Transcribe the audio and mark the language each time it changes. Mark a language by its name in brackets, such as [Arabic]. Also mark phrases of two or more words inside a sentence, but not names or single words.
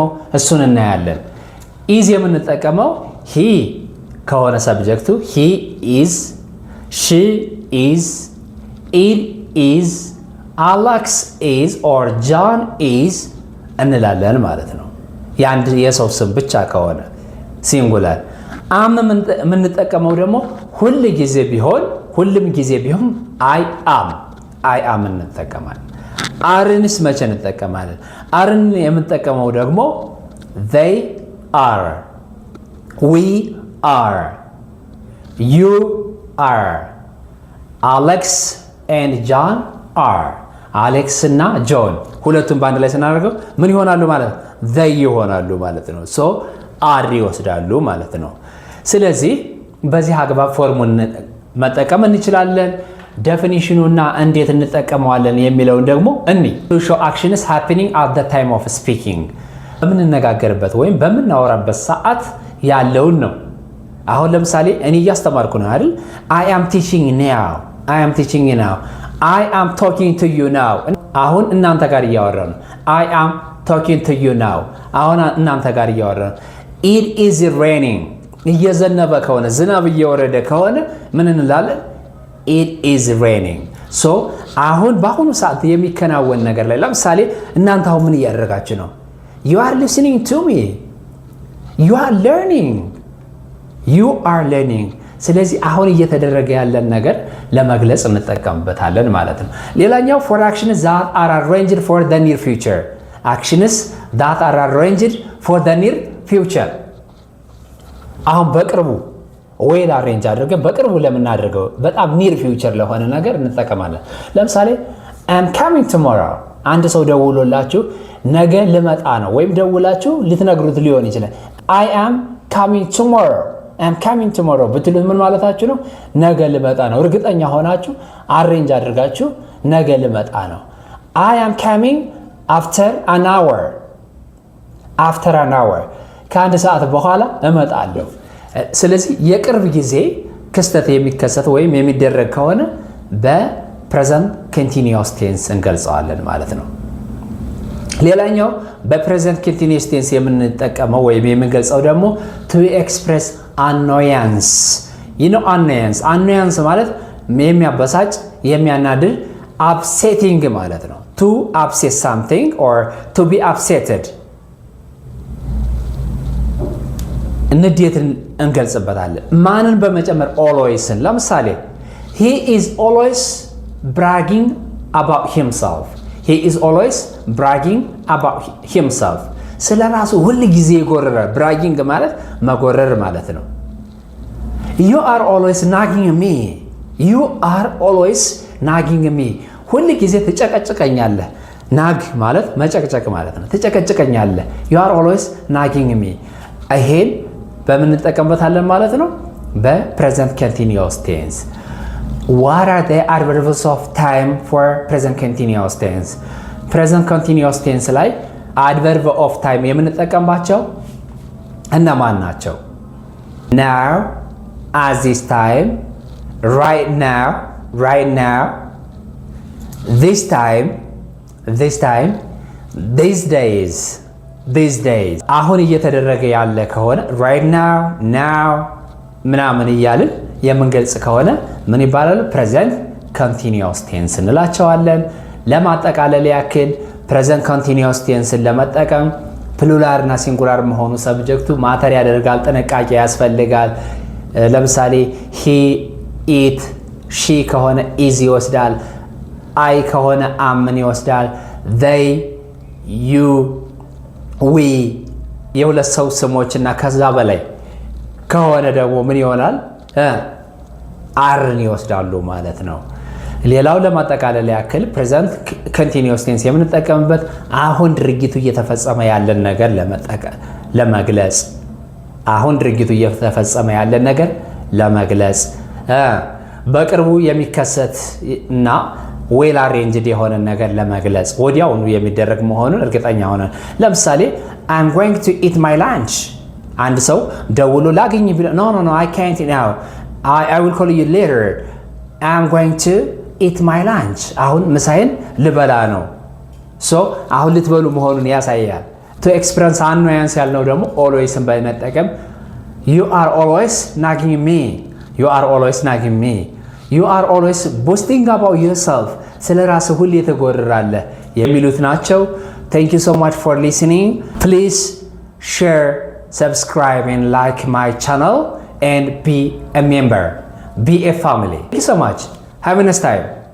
[Amharic] እሱን እናያለን። ኢዝ የምንጠቀመው ሂ ከሆነ ሰብጀክቱ [English] he is, she is, it is, Alex is or John is [Amharic] እንላለን ማለት ነው። የአንድ የሰው ስም ብቻ ከሆነ ሲንጉላር። አም የምንጠቀመው ደግሞ ሁሉም ጊዜ ቢሆን [English] I am [Amharic] እንጠቀማለን። አርንስ መቼ እንጠቀማለን? አርን የምንጠቀመው ደግሞ [English] they are፣ we are፣ you are፣ Alex and John are። [Amharic] አሌክስ እና ጆን ሁለቱም በአንድ ላይ ስናደርገው ምን ይሆናሉ ማለት ነው? they ይሆናሉ ማለት ነው። [English] so are [Amharic] ይወስዳሉ ማለት ነው። ስለዚህ በዚህ አግባብ ፎርሙን መጠቀም እንችላለን። ዴፊኒሽኑና እንዴት እንጠቀመዋለን የሚለውን ደግሞ [English] to show actions happening at the time of speaking [Amharic] በምንነጋገርበት ወይም በምናወራበት ሰዓት ያለውን ነው። አሁን ለምሳሌ እኔ እያስተማርኩ ነው አይደል? [English] I am teaching now፣ I am talking to you now። [Amharic] አሁን እናንተ ጋር እያወራ ነው። [English] I am talking to you now። [Amharic] አሁን እናንተ ጋር እያወራ ነው። [English] It is raining፣ [Amharic] እየዘነበ ከሆነ ዝናብ እየወረደ ከሆነ ምን እንላለን? [English] It is raining። [Amharic] ሶ አሁን በአሁኑ ሰዓት የሚከናወን ነገር ላይ ለምሳሌ እናንተ አሁን ምን እያደረጋችሁ ነው? [English] You are listening to me፣ you are learning። [Amharic] ስለዚህ አሁን እየተደረገ ያለን ነገር ለመግለጽ እንጠቀምበታለን ማለት ነው። ሌላኛው [English] for actions that are arranged for the near future፣ actions that are arranged for the near future [Amharic] አሁን በቅርቡ [English] well arrange [Amharic] አድርገን በቅርቡ ለምናደርገው በጣም [English] near future [Amharic] ለሆነ ነገር እንጠቀማለን። ለምሳሌ [English] I'm coming tomorrow። [Amharic] አንድ ሰው ደውሎላችሁ ነገ ልመጣ ነው ወይም ደውላችሁ ልትነግሩት ሊሆን ይችላል። [English] I am coming tomorrow [Amharic] ብትሉት ምን ማለታችሁ ነው? ነገ ልመጣ ነው። እርግጠኛ ሆናችሁ አሬንጅ አድርጋችሁ ነገ ልመጣ ነው። [English] I am coming after an hour፣ [Amharic] ከአንድ ሰዓት በኋላ እመጣለሁ። ስለዚህ የቅርብ ጊዜ ክስተት የሚከሰት ወይም የሚደረግ ከሆነ [English] present continuous tense [Amharic] እንገልጸዋለን ማለት ነው። ሌላኛው [English] present continuous tense [Amharic] የምንጠቀመው ወይም የምንገልጸው ደግሞ [English] to express annoyance። [Amharic] annoyance ማለት የሚያበሳጭ የሚያናድድ፣ upsetting ማለት ነው። [English] to upset something or to be upsetted [Amharic] ንዴትን እንገልጽበታለን። ማንን በመጨመር? alwaysን። ለምሳሌ [English] he is always bragging about himself፣ [Amharic] ስለ ራሱ ሁል ጊዜ ይጎረራል። bragging ማለት መጎረር ማለት ነው። [English] you are always nagging me፣ [Amharic] ሁል ጊዜ ትጨቀጭቀኛለህ። ናግ ማለት መጨቅጨቅ ማለት ነው። ትጨቀጭቀኛለህ። [English] you are always nagging me። [Amharic] ይሄን በምን እንጠቀምበታለን ማለት ነው? [English] present continuous tense። what are the adverbs of time for present continuous tense? present continuous tense [Amharic] ላይ [English] adverb of time [Amharic] የምንጠቀምባቸው እነማን ናቸው? [English] now፣ at this time፣ right now፣ this time፣ these days [Amharic] አሁን እየተደረገ ያለ ከሆነ [English] right now [Amharic] ምናምን እያልን የምንገልጽ ከሆነ ምን ይባላል? [English] present continuous tense [Amharic] እንላቸዋለን። ለማጠቃለል ያክል [English] present continuous tense [Amharic] ለመጠቀም ፕሉራል እና ሲንጉላር መሆኑ ሰብጀክቱ ማተር ያደርጋል፣ ጥንቃቄ ያስፈልጋል። ለምሳሌ [English] he፣ it፣ she [Amharic] ከሆነ is ይወስዳል። አይ ከሆነ ምን ይወስዳል? [English] they you we [Amharic] የሁለት ሰው ስሞችና ከዛ በላይ ከሆነ ደግሞ ምን ይሆናል? አርን ይወስዳሉ ማለት ነው። ሌላው ለማጠቃለል ያክል [English] present continuous tense [Amharic] የምንጠቀምበት አሁን ድርጊቱ እየተፈጸመ ያለን ነገር ለመግለጽ አሁን ድርጊቱ እየተፈጸመ ያለን ነገር ለመግለጽ በቅርቡ የሚከሰት እና [English] well arranged [Amharic] የሆነ ነገር ለመግለጽ ወዲያውኑ የሚደረግ መሆኑን እርግጠኛ ሆነን ለምሳሌ [English] I'm going to eat my lunch [Amharic] አንድ ሰው ደውሎ ላግኝ ቢል [English] no I can't now I will call you later I'm going to eat my lunch [Amharic] አሁን ምሳዬን ልበላ ነው so አሁን ልትበሉ መሆኑን ያሳያል። [English] to experience annoyance [Amharic] ያልነው ደግሞ alwaysን በመጠቀም [English] you are always nagging me you are always nagging me you are always boasting about yourself [Amharic] ስለ ራስህ ሁሌ ተጎርራለህ የሚሉት ናቸው። [English] thank you so much for listening. please share, subscribe and like my channel and be a member, be a family. Thank you so much. Have a nice time.